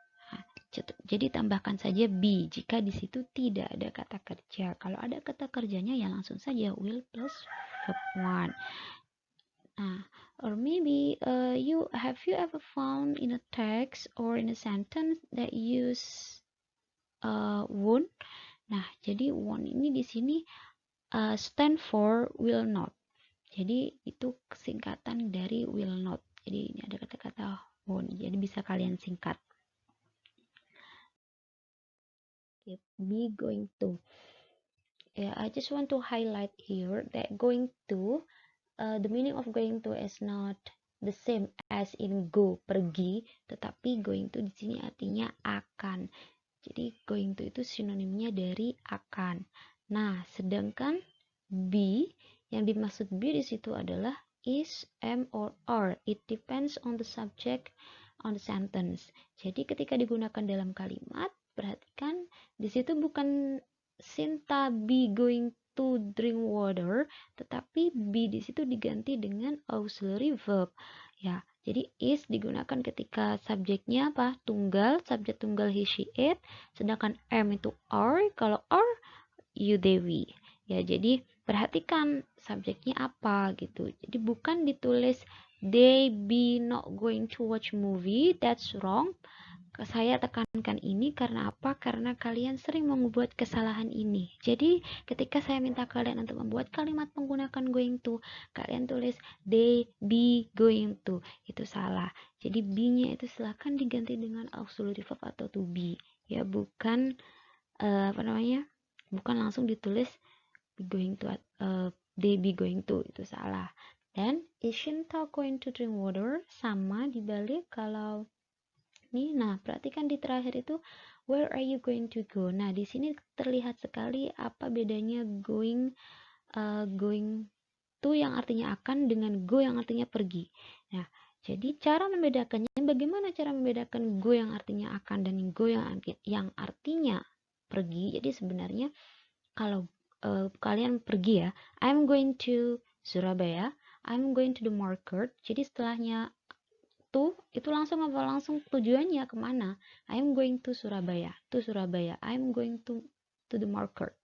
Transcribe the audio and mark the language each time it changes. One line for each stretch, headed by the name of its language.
Indonesian: Nah, jadi tambahkan saja be jika di situ tidak ada kata kerja. Kalau ada kata kerjanya ya langsung saja will plus verb one.
English: Nah, or maybe have you ever found in a text or in a sentence that use won't.
Indonesian: Nah, jadi
English: won't
Indonesian: ini di sini
English: stand for will not.
Indonesian: Jadi itu singkatan dari will not. Jadi ini ada kata-kata won't. Jadi bisa kalian singkat.
English: Be going to. Yeah, I just want to highlight here that going to, the meaning of going to is not the same as in go, pergi, tetapi going to
Indonesian: di sini artinya akan. Jadi going to itu sinonimnya dari akan. Nah, sedangkan be, yang dimaksud be di situ adalah
English: is, am, or are. It depends on the subject on the sentence.
Indonesian: Jadi ketika digunakan dalam kalimat, perhatikan di situ bukan Sinta
English: be going to drink water,
Indonesian: tetapi be di situ diganti dengan auxiliary verb. Ya, jadi is digunakan ketika subjeknya apa? Tunggal, subjek tunggal he, she, it. Sedangkan am itu are, kalau are you, they, we. Ya, jadi perhatikan subjeknya apa gitu. Jadi bukan ditulis
English: they be not going to watch movie, that's wrong.
Indonesian: Saya tekankan ini karena apa? Karena kalian sering membuat kesalahan ini. Jadi, ketika saya minta kalian untuk membuat kalimat menggunakan going to, kalian tulis
English: they be going to.
Indonesian: Itu salah. Jadi, be-nya itu silahkan diganti dengan auxiliary verb atau to be. Ya, bukan apa namanya? Bukan langsung ditulis
English: be going to, they be going to.
Indonesian: Itu salah.
English: Dan is Shinta going to drink water?
Indonesian: Sama dibalik kalau nih. Nah, perhatikan di terakhir itu
English: where are you going to go?
Indonesian: Nah, di sini terlihat sekali apa bedanya going to yang artinya akan dengan go yang artinya pergi. Nah, jadi cara membedakannya, bagaimana cara membedakan go yang artinya akan dan go yang artinya pergi? Jadi sebenarnya kalau kalian pergi ya,
English: I'm going to Surabaya, I'm going to the market.
Indonesian: Jadi setelahnya to itu langsung apa, langsung tujuannya kemana?
English: I'm going to Surabaya, I'm going to the market.